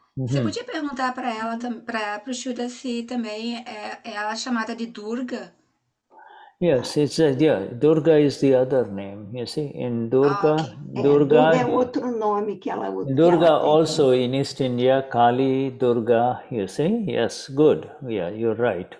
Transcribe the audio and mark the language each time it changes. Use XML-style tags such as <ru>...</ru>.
<pt>você podia perguntar para ela, para o Shuddha, se também ela é chamada de Durga?</pt> <en>Yes, Durga is the other name. You see, in Durga, Okay.</en> <pt>Durga é outro nome que ela usa.</pt> <en>Durga also in East India, Kali, Durga, you see. Yes, good. Yeah, you're right.</en>